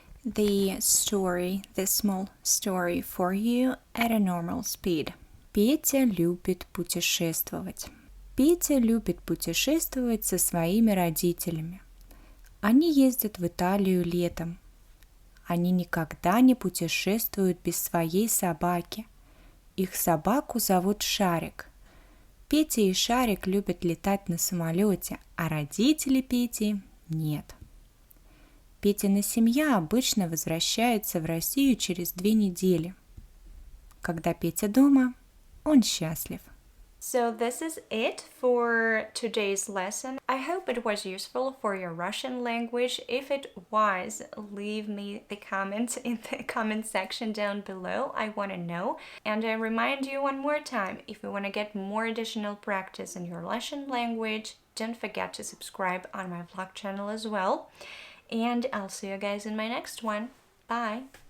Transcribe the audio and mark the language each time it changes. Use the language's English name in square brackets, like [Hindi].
[English] the small story for you at a normal speed. [Russian] Петя любит путешествовать. Петя любит путешествовать со своими родителями. Они ездят в Италию летом. Они никогда не путешествуют без своей собаки. Их собаку зовут Шарик. Петя и Шарик любят летать на самолете, а родители Пети нет. Петина семья обычно возвращается в Россию через 2 недели. Когда Петя дома, он счастлив. [English] So this is it for today's lesson. I hope it was useful for your Russian language. If it was, leave me the comment in the comment section down below. I want to know. And I remind you one more time, if you want to get more additional practice in your Russian language, don't forget to subscribe on my vlog channel as well. And I'll see you guys in my next one. Bye!